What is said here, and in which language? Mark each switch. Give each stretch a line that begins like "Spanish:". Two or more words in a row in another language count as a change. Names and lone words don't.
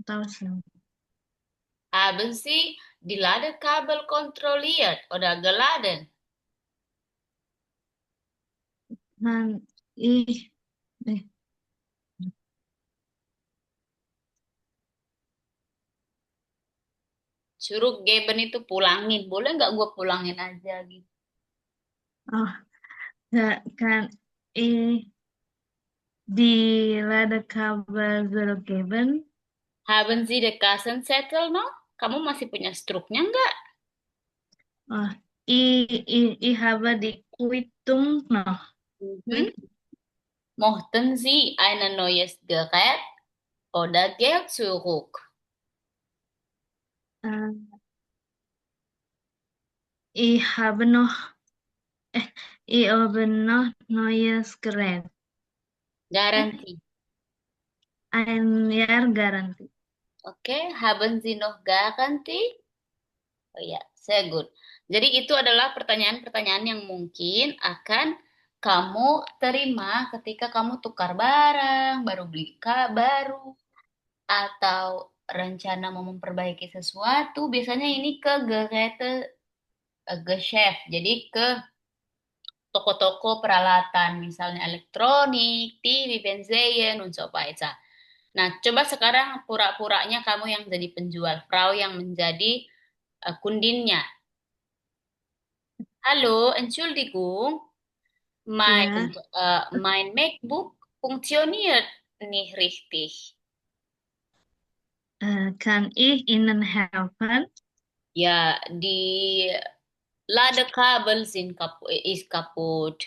German: Haben Sie die Ladekabel kontrolliert oder geladen?
Indonesian: Suruh Geben itu pulangin. Boleh nggak gue pulangin aja gitu?
German: Kan die Ladekabel zurückgeben. Haben Sie den Kassenzettel noch?
Indonesian: Kamu masih punya struknya nggak?
German: Ich habe die Quittung noch. Mhm. Mochten Sie ein neues Gerät oder Geld zurück? Äh, ich habe noch, ich habe noch neues Gerät. Garantie. Ein Jahr Garantie. Oke, haben Sie noch Garantie? Oh ya, sehr good.
Indonesian: Jadi itu adalah pertanyaan-pertanyaan yang mungkin akan kamu terima ketika kamu tukar barang, baru beli baru, atau rencana mau memperbaiki sesuatu. Biasanya ini ke
German: Geräte Geschäft,
Indonesian: jadi ke toko-toko peralatan, misalnya elektronik, TV,
German: Fernsehen, und so weiter.
Indonesian: Nah, coba sekarang pura-puranya kamu yang jadi penjual, Frau yang menjadi kundinnya.
German: Halo, Entschuldigung, Ja, mein MacBook funktioniert nicht richtig. kann ich Ihnen helfen? Ja, die Ladekabel ist kaputt.